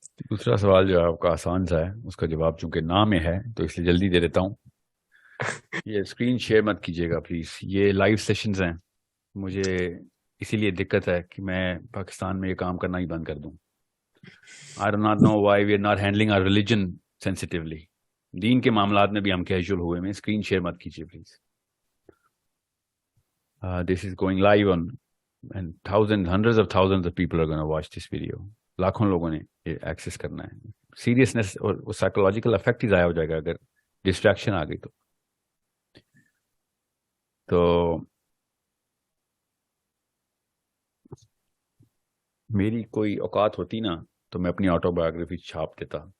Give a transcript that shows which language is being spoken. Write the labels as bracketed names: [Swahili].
[Urdu] دوسرا سوال جو ہے آپ کا آسان سا ہے, اس کا جواب چونکہ نام میں ہے تو اس لیے جلدی دے دیتا ہوں. یہ اسکرین شیئر مت کیجیے گا پلیز, یہ لائیو سیشنز ہیں, مجھے اسی لیے دقت ہے کہ میں پاکستان میں یہ کام کرنا ہی بند کر دوں. [English] I do not know why we are not handling our religion sensitively. [Urdu] دین کے معاملات میں بھی ہم کیجول ہوئے میں, اسکرین شیئر مت کیجیے please. [English] This is going live on and hundreds of thousands of people are going to watch this video. [Urdu] لاکھوں لوگوں نے یہ ایکسس کرنا ہے. سیریسنس اور سائیکولوجیکل افیکٹ ہی ضائع ہو جائے گا اگر ڈسٹریکشن آ گئی تو میری کوئی اوقات ہوتی نا تو میں اپنی آٹو بایوگرافی چھاپ دیتا.